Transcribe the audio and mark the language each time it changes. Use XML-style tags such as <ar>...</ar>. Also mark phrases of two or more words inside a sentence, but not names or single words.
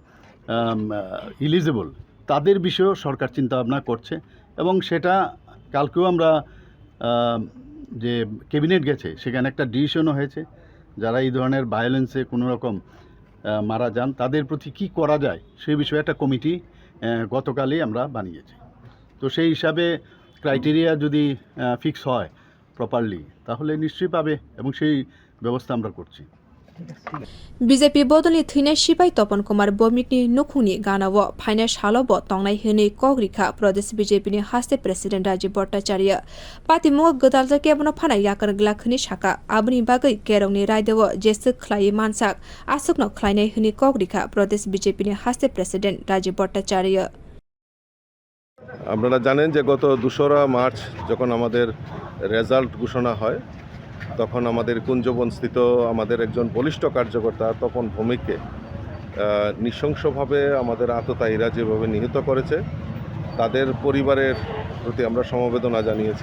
<bn>এলিজিবল তাদের বিষয়েও সরকার চিন্তাভাবনা করছে এবং সেটা কালকেও আমরা যে ক্যাবিনেট গেছে সেখানে একটা ডিসিশনও হয়েছে যারা এই ধরনের ভায়োলেন্সে কোনো রকম মারা যান তাদের প্রতি কী করা যায় সেই বিষয়ে একটা কমিটি গতকালই আমরা বানিয়েছি তো সেই হিসাবে ক্রাইটেরিয়া যদি ফিক্স হয় প্রপারলি তাহলে নিশ্চয়ই পাবে এবং সেই ব্যবস্থা আমরা করছি</bn> <trp>BJP bodoni Thwi sipai Tapan Kumar Bhowmik ni nukhungni ganao phaina salo bo tangnai hini kogrikha Pradesh BJP ni haste president Rajib Bhattacharya pati mungo gdalja kebono phana yakar glak khani saka abni bagai kerongni raidewo jesu khlai mansak asukno khlainai hini kogrikha Pradesh BJP ni haste president Rajib Bhattacharya</trp> <bn>আপনারা জানেন যে গত 2রা মার্চ যখন আমাদের রেজাল্ট ঘোষণা হয় তখন আমাদের কুঞ্জবনস্থিত আমাদের একজন বলিষ্ঠ কার্যকর্তা তপন ভৌমিককে নৃশংসভাবে আমাদের আততায়ীরা যেভাবে নিহত করেছে তাদের পরিবারের প্রতি আমরা সমবেদনা জানিয়েছি</bn>